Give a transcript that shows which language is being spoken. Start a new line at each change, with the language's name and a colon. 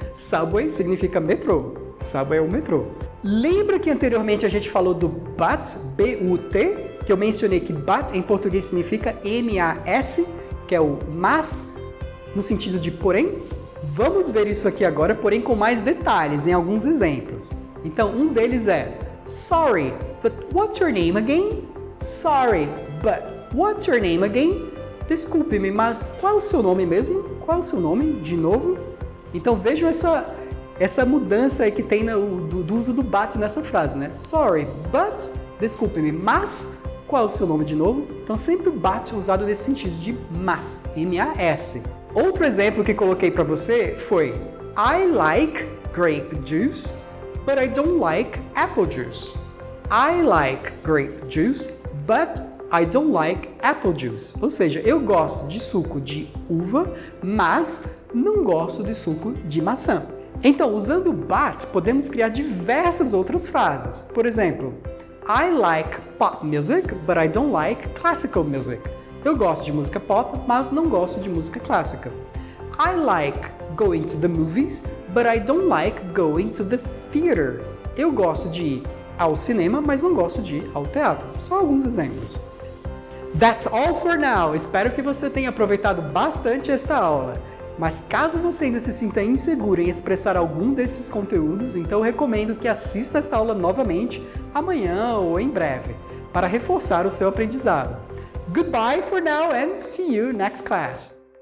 Portuguese: Subway significa metrô. Subway é o metrô. Lembra que anteriormente a gente falou do but, B-U-T, que eu mencionei que but em português significa M-A-S, que é o mas, no sentido de porém? Vamos ver isso aqui agora, porém com mais detalhes, em alguns exemplos. Então, um deles é
English: Sorry, but what's your name again? Sorry, but what's your name again?
Portuguese: Desculpe-me, mas qual é o seu nome mesmo? Qual é o seu nome, de novo? Então, vejam essa mudança aí que tem do uso do but nessa frase, né?
English: Sorry, but,
Portuguese: desculpe-me, mas qual é o seu nome de novo? Então, sempre o but usado nesse sentido de mas, M-A-S. Outro exemplo que coloquei para você foi
English: I like grape juice, but I don't like apple juice. I like grape juice, but I don't like apple juice.
Portuguese: Ou seja, eu gosto de suco de uva, mas não gosto de suco de maçã. Então, usando but, podemos criar diversas outras frases. Por exemplo,
English: I like pop music, but I don't like classical music.
Portuguese: Eu gosto de música pop, mas não gosto de música clássica.
English: I like going to the movies, but I don't like going to the theater.
Portuguese: Eu gosto de ir ao cinema, mas não gosto de ir ao teatro. Só alguns exemplos.
English: That's all for now.
Portuguese: Espero que você tenha aproveitado bastante esta aula. Mas caso você ainda se sinta inseguro em expressar algum desses conteúdos, então eu recomendo que assista esta aula novamente amanhã ou em breve, para reforçar o seu aprendizado.
English: Goodbye for now and see you next class.